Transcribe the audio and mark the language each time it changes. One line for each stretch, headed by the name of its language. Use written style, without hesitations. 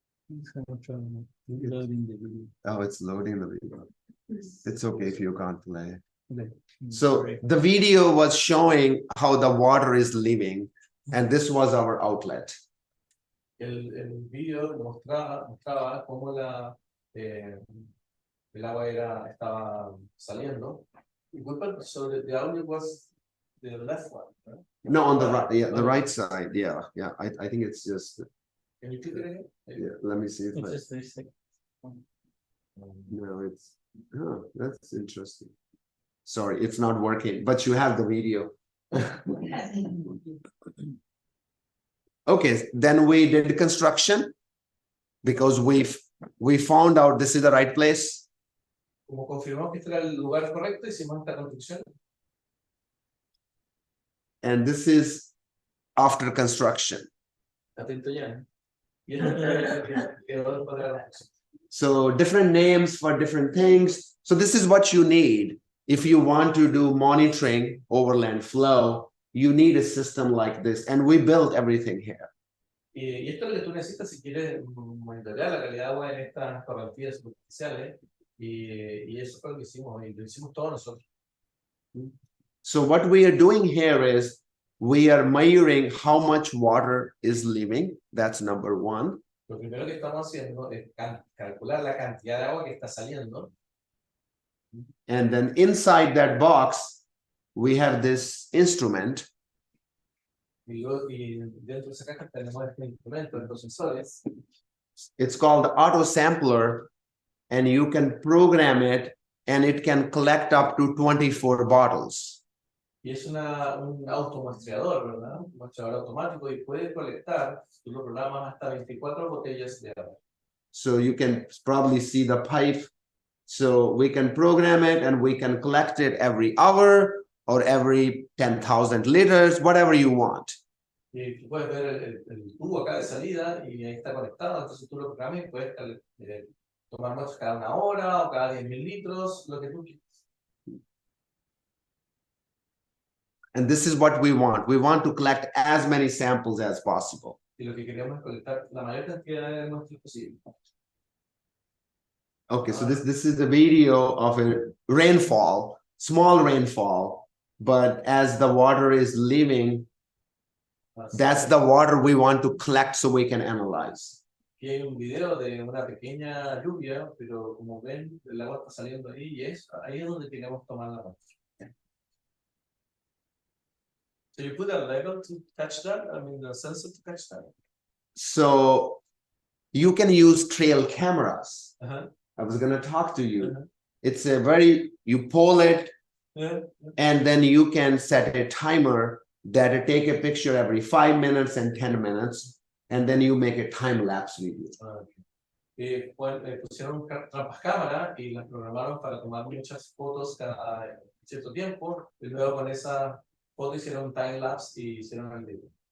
English: It's kind of loading the video. Oh, it's loading the video. It's okay if you can't play. Okay. So the video was showing how the water is leaving, and this was our outlet.
Spanish: El video mostraba cómo el agua estaba saliendo.
English: Y Gurpal, so the audio was the left one, right? No, on the right, yeah, the right side. Yeah. I think it's just. Can you click it again? Yeah, let me see if It's I. just 30 seconds. No, it's. Oh, that's interesting. Sorry, it's not working, but you have the video. Okay, then we did construction because we found out this is the right place.
Spanish: Como confirmamos que este era el lugar correcto, hicimos esta construcción.
English: And this is after construction.
Spanish: Atento ya. Y esto quedó para la función.
English: So different names for different things. So this is what you need. If you want to do monitoring overland flow, you need a system like this. And we built everything here.
Spanish: Y esto es lo que tú necesitas si quieres monitorear la calidad de agua en estas correntías superficiales. Y eso fue lo que hicimos, y lo hicimos todos nosotros.
English: So what we are doing here is we are measuring how much water is leaving. That's number one.
Spanish: Lo primero que estamos haciendo es calcular la cantidad de agua que está saliendo.
English: And then inside that box, we have this instrument.
Spanish: Y dentro de esa caja tenemos este instrumento, estos sensores.
English: It's called the auto sampler, and you can program it, and it can collect up to 24 bottles.
Spanish: Y es un automuestreador, ¿verdad? Un muestreador automático y puede colectar, tú lo programas hasta 24 botellas de agua.
English: So you can probably see the pipe. So we can program it and we can collect it every hour or every 10,000 liters, whatever you want.
Spanish: Y tú puedes ver el tubo acá de salida y ahí está conectado, entonces tú lo programas y puedes tomar muestras cada una hora o cada 10,000 litros, lo que tú quieras.
English: And this is what we want. We want to collect as many samples as possible.
Spanish: Y lo que queremos es colectar la mayor cantidad de muestras posible.
English: Okay, so this is a video of a rainfall, small rainfall, but as the water is leaving, that's the water we want to collect so we can analyze.
Spanish: Aquí hay un video de una pequeña lluvia, pero como ven, el agua está saliendo ahí y ahí es donde queremos tomar la muestra.
English: So you put a level to catch that? I mean, the sensor to catch that? So you can use trail cameras. Uh-huh. I was going to talk to you. Uh-huh. It's you pull it, and then you can set a timer that it take a picture every 5 minutes and 10 minutes, and then you make a time-lapse video.
Spanish: Pusieron trampas cámara y las programaron para tomar muchas fotos cada cierto tiempo, y luego con esa foto hicieron un time-lapse y hicieron el video.